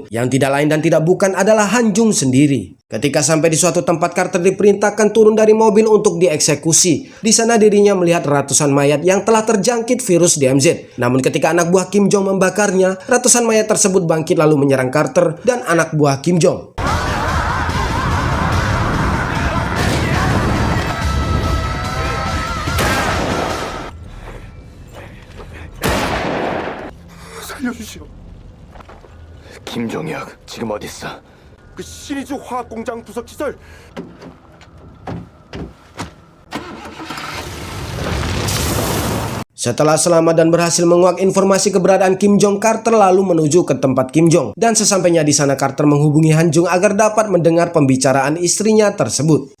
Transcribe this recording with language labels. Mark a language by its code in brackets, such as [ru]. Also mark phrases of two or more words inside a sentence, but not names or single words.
[id] Yang tidak lain dan tidak bukan adalah Han Jung sendiri. Ketika sampai di suatu tempat, Carter diperintahkan turun dari mobil untuk dieksekusi. Di sana dirinya melihat ratusan mayat yang telah terjangkit virus DMZ. Namun ketika anak buah Kim Jong membakarnya, ratusan mayat tersebut bangkit lalu menyerang Carter dan anak buah Kim Jong. [ko] 살려주시오. 김종혁 지금 어디 있어? 그 신의주 화학공장 부속시설. [id] Setelah selamat dan berhasil menguak informasi keberadaan Kim Jong, Carter lalu menuju ke tempat Kim Jong. Dan sesampainya di sana, Carter menghubungi Han Jung agar dapat mendengar pembicaraan istrinya tersebut.